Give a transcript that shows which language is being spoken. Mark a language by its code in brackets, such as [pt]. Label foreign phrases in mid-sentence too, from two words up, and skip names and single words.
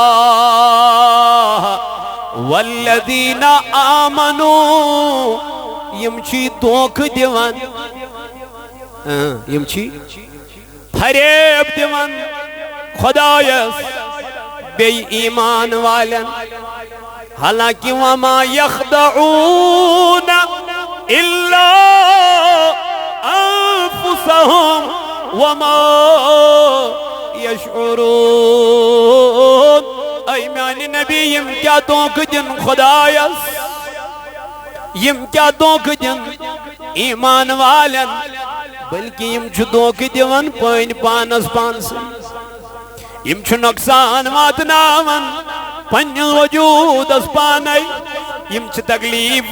[ar] والذین آمنوا [ks] یم چھی دھوکہٕ دِوان یم چھی فریب دِوان خدایس بیٚیہِ ایٖمان والٮ۪ن حالانکہ [ar] وما یخدعون الا انفسهم وما يشعرون [ks] اے میانہ نبی یم کیا دھوکہٕ دِن خدایس یم کیا دھوکہٕ دِن ایٖمان والٮ۪ن بلکہ یم چھُ دھوکہٕ دِوان پنٕنۍ پانس پانسٕے یم چھُ نۄقصان واتناوان پننِس وجوٗدس پانے یم چھِ تکلیٖف